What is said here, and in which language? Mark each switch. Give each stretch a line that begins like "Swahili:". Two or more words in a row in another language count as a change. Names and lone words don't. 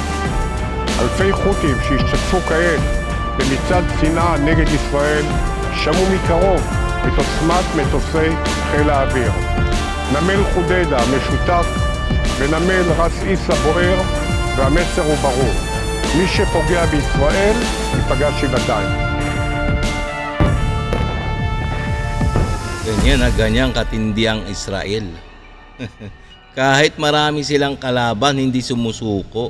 Hebrew: אלפי חותים שהשתתפו כעת במצעד שנאה נגד ישראל שמעו מקרוב את עוצמת מטוסי חיל האוויר. נמל חודדה משותף ונמל רס עיסא בוער, והמסר הוא ברור. מי שפוגע בישראל ייפגע שבעתיים.
Filipino: Ganyan katindi ang Israel. Kahit marami silang kalaban, hindi sumusuko.